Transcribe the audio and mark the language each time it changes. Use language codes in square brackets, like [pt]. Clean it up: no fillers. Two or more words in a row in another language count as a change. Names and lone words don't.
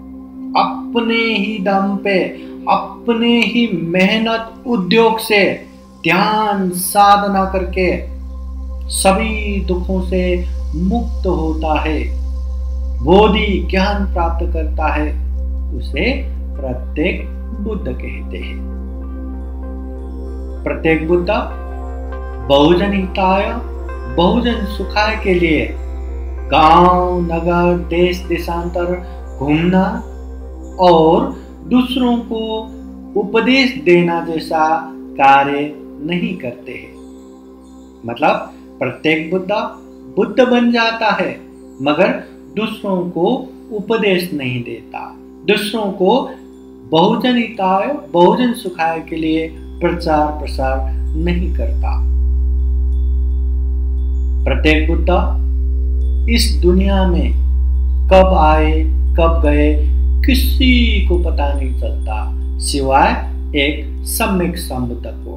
[hi] अब अपने ही दम पे, अपने ही मेहनत उद्योग से, ध्यान साधना करके सभी दुखों से मुक्त होता है, बोधि ज्ञान प्राप्त करता है, उसे प्रत्येक बुद्ध कहते हैं। प्रत्येक बुद्ध [sa] बहुजन हिताय, बहुजन सुखाय [hi] के लिए गांव, नगर, देश देशांतर घूमना और दूसरों को उपदेश देना जैसा कार्य नहीं करते हैं। मतलब प्रत्येक बुद्ध बन जाता है, मगर दूसरों को उपदेश नहीं देता, दूसरों को [sa] बहुजन हिताय, बहुजन सुखाय [hi] के लिए प्रचार प्रसार नहीं करता। प्रत्येक बुद्ध इस दुनिया में कब आए कब गए किसी को पता नहीं चलता, सिवाय एक सम्यक संबुद्ध को।